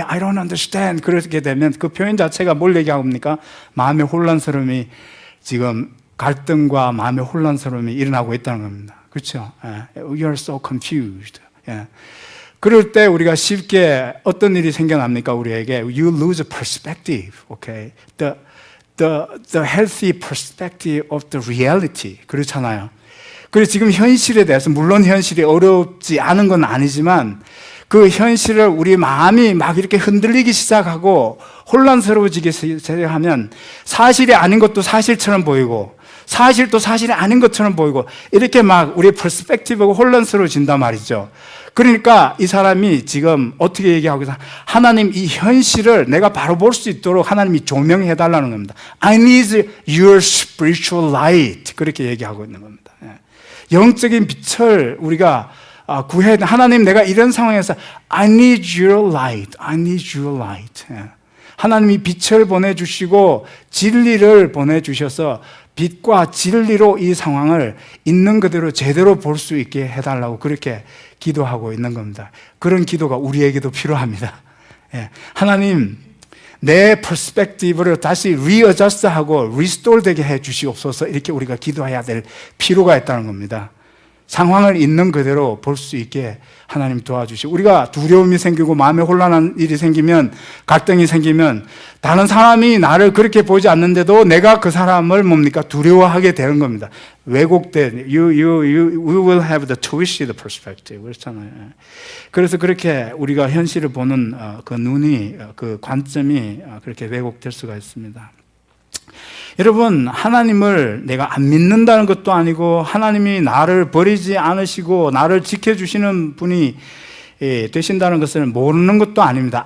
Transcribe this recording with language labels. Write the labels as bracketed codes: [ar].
[en] I don't understand [ko] 그렇게 되면 그 표현 자체가 뭘 얘기합니까? 마음의 혼란스러움이, 지금 갈등과 마음의 혼란스러움이 일어나고 있다는 겁니다. 그렇죠? [en] You are so confused. [ko] 그럴 때 우리가 쉽게 어떤 일이 생겨납니까? 우리에게 [en] You lose perspective. Okay? The healthy perspective of the reality. [ko] 그렇잖아요. 그래서 지금 현실에 대해서, 물론 현실이 어렵지 않은 건 아니지만 그 현실을 우리 마음이 막 이렇게 흔들리기 시작하고 혼란스러워지기 시작하면 사실이 아닌 것도 사실처럼 보이고 사실도 사실이 아닌 것처럼 보이고 이렇게 막 우리의 퍼스펙티브가 혼란스러워진단 말이죠. 그러니까 이 사람이 지금 어떻게 얘기하고 있어요? 하나님, 이 현실을 내가 바로 볼 수 있도록 하나님이 조명해 달라는 겁니다. [en] I need your spiritual light. [ko] 그렇게 얘기하고 있는 겁니다. 영적인 빛을 우리가 구해야 돼. 하나님, 내가 이런 상황에서 [en] I need your light. I need your light. [ko] 하나님이 빛을 보내주시고 진리를 보내주셔서 빛과 진리로 이 상황을 있는 그대로 제대로 볼 수 있게 해달라고 그렇게 기도하고 있는 겁니다. 그런 기도가 우리에게도 필요합니다. 예, 하나님 내 퍼스펙티브를 다시 리어저스트하고 리스토어 되게 해 주시옵소서. 이렇게 우리가 기도해야 될 필요가 있다는 겁니다. 상황을 있는 그대로 볼 수 있게 하나님 도와주시고, 우리가 두려움이 생기고 마음에 혼란한 일이 생기면, 갈등이 생기면 다른 사람이 나를 그렇게 보지 않는데도 내가 그 사람을 뭡니까? 두려워하게 되는 겁니다. 왜곡된 [en] we will have the twisted perspective [ko] 그렇잖아요. 그래서 그렇게 우리가 현실을 보는 그 눈이, 그 관점이 그렇게 왜곡될 수가 있습니다. 여러분, 하나님을 내가 안 믿는다는 것도 아니고 하나님이 나를 버리지 않으시고 나를 지켜주시는 분이 되신다는 것을 모르는 것도 아닙니다.